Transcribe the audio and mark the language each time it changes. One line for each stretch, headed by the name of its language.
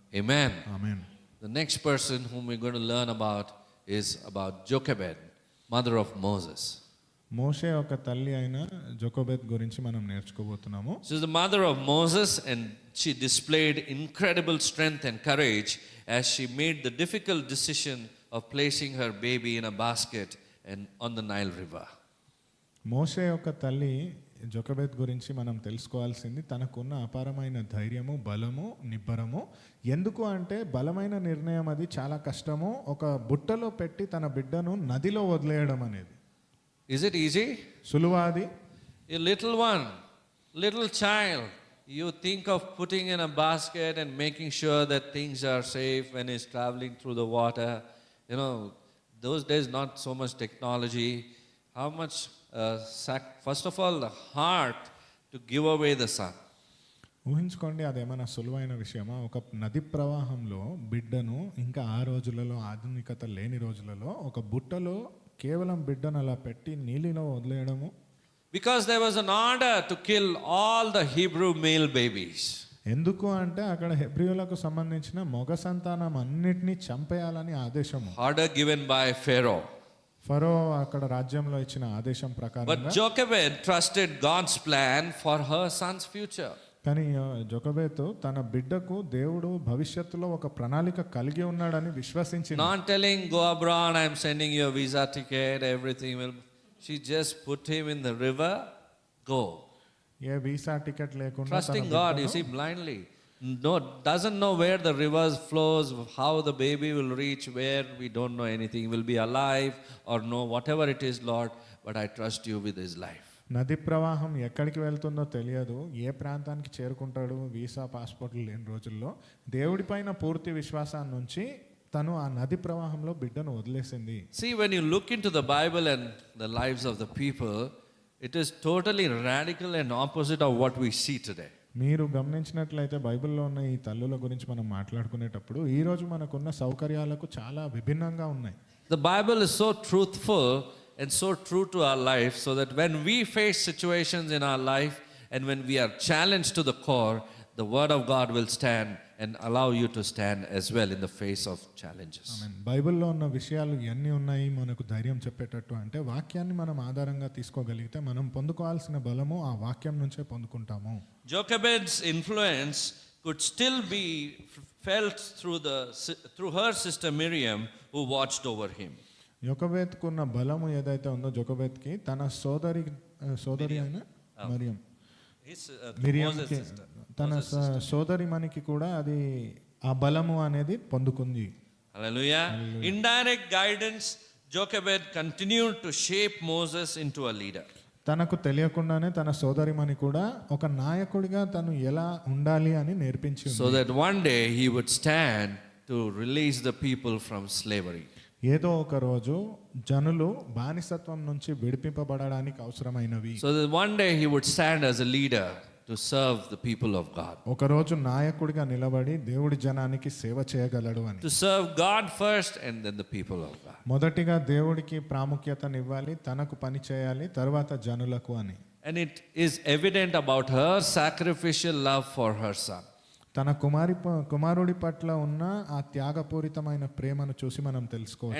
English: Amen.
Telugu: Amen.
English: The next person whom we're going to learn about is about Jochebed, mother of Moses.
Telugu: మోషే ఒక తల్లి అయిన జోకోబెత్ గురించి మనం నేర్చుకోబోతున్నాము.
English: She is the mother of Moses, and she displayed incredible strength and courage as she made the difficult decision of placing her baby in a basket and on the Nile River.
Telugu: మోషే యొక్క తల్లి జోకోబెత్ గురించి మనం తెలుసుకోవాల్సింది తనకున్న అపారమైన ధైర్యము, బలము, నిబ్బరము. ఎందుకు అంటే బలమైన నిర్ణయం అది చాలా కష్టము. ఒక బుట్టలో పెట్టి తన బిడ్డను నదిలో వదిలేయడం అనేది.
English: Is it easy?
Telugu: సులువాది.
English: A little one, little child, you think of putting in a basket and making sure that things are safe when he's traveling through the water. You know, those days not so much technology. How much, first of all, the heart to give away the son.
Telugu: ఊహించుకోండి, అదేమైనా సులువైన విషయమా? ఒక నది ప్రవాహంలో బిడ్డను, ఇంకా ఆ రోజులలో ఆధునికత లేని రోజులలో ఒక బుట్టలో కేవలం బిడ్డను అలా పెట్టి నీళ్ళలో వదిలేయడము.
English: Because there was an order to kill all the Hebrew male babies.
Telugu: ఎందుకు అంటే అక్కడ హెబ్రీయులకు సంబంధించిన మగ సంతానం అన్నిటినీ చంపేయాలని ఆదేశము.
English: Order given by Pharaoh.
Telugu: ఫరో అక్కడ రాజ్యంలో ఇచ్చిన ఆదేశం ప్రకారం.
English: But Jochebed trusted God's plan for her son's future.
Telugu: కానీ జోకోబెత్ తన బిడ్డకు దేవుడు భవిష్యత్తులో ఒక ప్రణాళిక కలిగి ఉన్నాడని విశ్వసించింది.
English: Not telling go abroad, I am sending you a visa ticket, everything will. She just put him in the river, go.
Telugu: ఏ visa ticket లేకుండా
English: Trusting God, you see, blindly. No, doesn't know where the river flows, how the baby will reach, where we don't know anything. Will be alive or no, whatever it is, Lord. But I trust you with his life.
Telugu: నది ప్రవాహం ఎక్కడికి వెళ్తుందో తెలియదు, ఏ ప్రాంతానికి చేరుకుంటాడు, visa పాస్పోర్ట్లు లేని రోజుల్లో దేవుడిపైన పూర్తి విశ్వాసాన్ని నుంచి తను ఆ నది ప్రవాహంలో బిడ్డను వదిలేసింది.
English: See, when you look into the Bible and the lives of the people, it is totally radical and opposite of what we see today.
Telugu: మీరు గమనించినట్లయితే బైబిల్లో ఉన్న ఈ తల్లుల గురించి మనం మాట్లాడుకునేటప్పుడు ఈ రోజు మనకున్న సౌకర్యాలకు చాలా విభిన్నంగా ఉన్నాయి.
English: The Bible is so truthful and so true to our life, so that when we face situations in our life and when we are challenged to the core, the word of God will stand and allow you to stand as well in the face of challenges.
Telugu: ఆమేన్. బైబిల్లో ఉన్న విషయాలు ఎన్ని ఉన్నాయి మనకు ధైర్యం చెప్పేటట్టు అంటే వాక్యాన్ని మనం ఆధారంగా తీసుకోగలిగితే మనం పొందుకోవాల్సిన బలము ఆ వాక్యం నుంచే పొందుకుంటాము.
English: Jochebed's influence could still be felt through her sister Miriam, who watched over him.
Telugu: యొకబెత్కున్న బలము ఏదైతే ఉందో జోకోబెత్కి తన సోదరి అయిన మరియం, మిరియంకి, తన సోదరిమణికి కూడా అది ఆ బలము అనేది పొందుకుంది.
English: Hallelujah. Indirect guidance, Jochebed continued to shape Moses into a leader.
Telugu: తనకు తెలియకుండానే తన సోదరిమణి కూడా ఒక నాయకుడిగా తను ఎలా ఉండాలి అని నేర్పించింది.
English: So that one day he would stand to release the people from slavery.
Telugu: ఏదో ఒక రోజు జనులు బానిసత్వం నుంచి విడిపింపబడడానికి అవసరమైనవి.
English: So that one day he would stand as a leader to serve the people of God.
Telugu: ఒక రోజు నాయకుడిగా నిలబడి దేవుడి జనానికి సేవ చేయగలడు అని.
English: To serve God first and then the people of God.
Telugu: మొదటిగా దేవుడికి ప్రాముఖ్యతనివ్వాలి, తనకు పని చేయాలి, తర్వాత జనులకు అని.
English: And it is evident about her sacrificial love for her son.
Telugu: తన కుమారుడి పట్ల ఉన్న ఆ త్యాగపూరితమైన ప్రేమను చూసి మనం తెలుసుకోవచ్చు.